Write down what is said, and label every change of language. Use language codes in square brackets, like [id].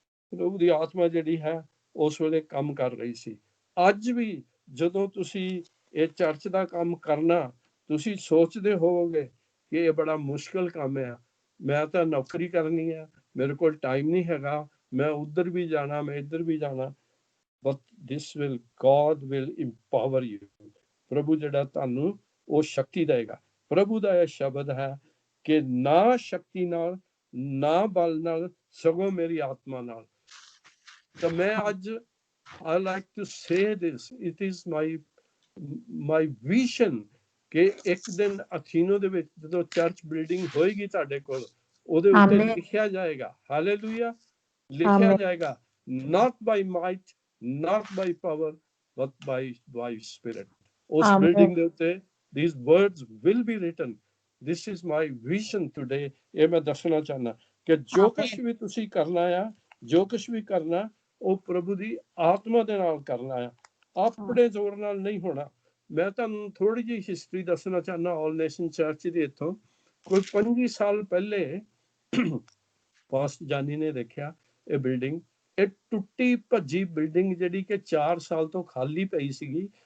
[pa] ਪ੍ਰਭੂ ਦੀ ਆਤਮਾ ਜਿਹੜੀ ਹੈ ਉਸ ਵੇਲੇ ਕੰਮ ਕਰ ਰਹੀ ਸੀ। ਅੱਜ ਵੀ ਜਦੋਂ ਤੁਸੀਂ ਇਹ ਚਰਚ ਦਾ ਕੰਮ ਕਰਨਾ, ਤੁਸੀਂ ਸੋਚਦੇ ਹੋਵੋਗੇ ਕਿ ਇਹ ਬੜਾ ਮੁਸ਼ਕਲ ਕੰਮ ਹੈ, ਮੈਂ ਤਾਂ ਨੌਕਰੀ ਕਰਨੀ ਹੈ, ਮੇਰੇ ਕੋਲ ਟਾਈਮ ਨਹੀਂ ਹੈਗਾ, ਮੈਂ ਉੱਧਰ ਵੀ ਜਾਣਾ, ਮੈਂ ਇੱਧਰ ਵੀ ਜਾਣਾ। [en] But this will, God will empower you. [pa] ਪ੍ਰਭੂ ਜਿਹੜਾ ਤੁਹਾਨੂੰ ਉਹ ਸ਼ਕਤੀ ਦੇਗਾ। ਪ੍ਰਭੂ ਦਾ ਇਹ ਸ਼ਬਦ ਹੈ ਕਿ ਨਾ ਸ਼ਕਤੀ ਨਾਲ, ਨਾ ਬਲ ਨਾਲ, ਸਗੋਂ ਮੇਰੀ ਆਤਮਾ ਨਾਲ। ਤਾਂ ਮੈਂ ਅੱਜ [en] I like to say this, it is my vision [pa] ਕਿ ਇੱਕ ਦਿਨ ਅਥੀਨੋ ਦੇ ਵਿੱਚ ਜਦੋਂ ਚਰਚ ਬਿਲਡਿੰਗ ਹੋਏਗੀ ਤੁਹਾਡੇ ਕੋਲ, ਉਹਦੇ ਉੱਤੇ ਲਿਖਿਆ ਜਾਏਗਾ, ਹਾਲੇਲੂਇਆ, ਲਿਖਿਆ ਜਾਏਗਾ, [en] not by might, not by power, but by spirit. [pa] ਉਸ ਬਿਲਡਿੰਗ ਦੇ ਉੱਤੇ [en] these words will be written. This is my vision today. [pa] ਇਹ ਮੈਂ ਦੱਸਣਾ ਚਾਹੁੰਦਾ ਕਿ ਜੋ ਕੁਛ ਵੀ ਤੁਸੀਂ ਕਰਨਾ ਆ, ਜੋ ਕੁਛ ਵੀ ਕਰਨਾ ਉਹ ਪ੍ਰਭੂ ਦੀ ਆਤਮਾ ਦੇ ਨਾਲ ਕਰਨਾ ਆ, ਆਪਣੇ ਜ਼ੋਰ ਨਾਲ ਨਹੀਂ ਹੋਣਾ। ਮੈਂ ਤੁਹਾਨੂੰ ਥੋੜੀ ਜਿਹੀ ਹਿਸਟਰੀ ਦੱਸਣਾ ਚਾਹੁੰਦਾ ਆਲ ਨੇਸ਼ਨ ਚਰਚ ਦੀ। ਇੱਥੋਂ ਕੋਈ 25 ਸਾਲ ਪਹਿਲੇ ਪਾਸਟ ਜਾਨੀ ਨੇ ਦੇਖਿਆ ਇਹ ਬਿਲਡਿੰਗ, ਇਹ ਟੁੱਟੀ ਭੱਜੀ ਬਿਲਡਿੰਗ ਜਿਹੜੀ ਕਿ 4 ਸਾਲ ਤੋਂ ਖਾਲੀ ਪਈ ਸੀਗੀ।